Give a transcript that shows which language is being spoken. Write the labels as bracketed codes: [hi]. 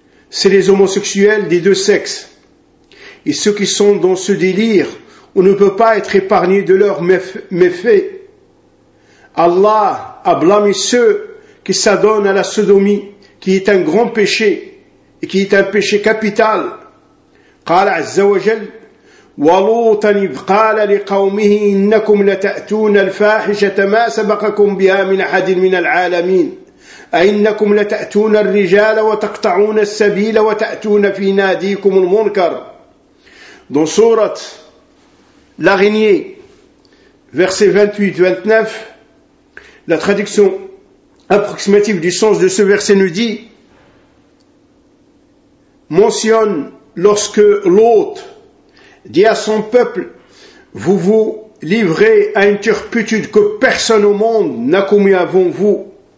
[fr] C'est les homosexuels des deux sexes. Et ceux qui sont dans ce délire, on ne peut pas être épargné de leurs méfaits. Allah a blâmé ceux qui s'adonnent à la sodomie, qui est un grand péché, et qui est un péché capital. [ar] قال عز وجل ولوطا إذ قال لقومه إنكم لتأتون الفاحشة ما سبقكم بها من أحد من العالمين أئنكم لتأتون الرجال وتقطعون السبيل وتأتون في ناديكم المنكر. [fr] Dans Sourate, l'araignée, verset 28-29, la traduction approximative du sens de ce verset nous dit: mentionne lorsque Lot dit à son peuple, vous vous livrez à une turpitude que personne au monde n'a commis avant vous.